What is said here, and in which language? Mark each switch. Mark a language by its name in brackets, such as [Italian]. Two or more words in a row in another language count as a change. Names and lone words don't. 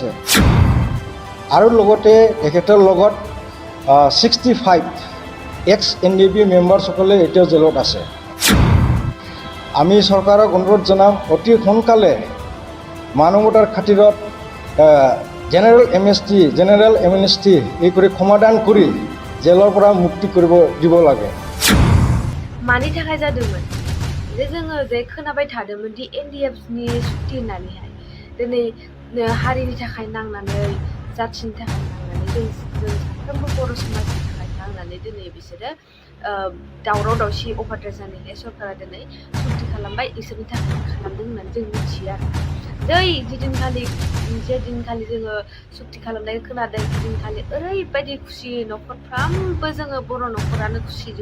[Assamese] আৰু লগতে তেখেতৰ লগত 65 এক্স NDP মেম্বাৰসকলে এতিয়াও জেলত আছে। আমি চৰকাৰক অনুৰোধ জনাম অতি সোনকালে মানৱতাৰ খাতিৰত জেনেৰেল এমনেষ্টি এই কৰি সমাধান কৰি জেলৰ পৰা মুক্তি কৰিব দিব লাগে। [Bodo] मानि थाखाय जादोंमोन जे जोङो जे खोनाबाय थादोंमोन दि NDFनि सुक्ति होननानैहाय दिनै हारिनि थाखाय नांनानै जाथिनि थाखाय नांनानै जों साफ्रोमबो बर' समाजनि थाखाय नांनानै दिनै बिसोरो दावराव दावसि अभारद्राय जानायखाय सरकारा दिनै सुक्ति खालामबाय, इसोरनि थाखाय खालामदों होननानै जों मिथियो आरो जे दिनखालि जोङो सुक्ति खालामनाय खोनादों दिनखालि ओरैबायदि खुसि न'खरफ्रामबो जोङो बर' न'खरानो खुसिजों।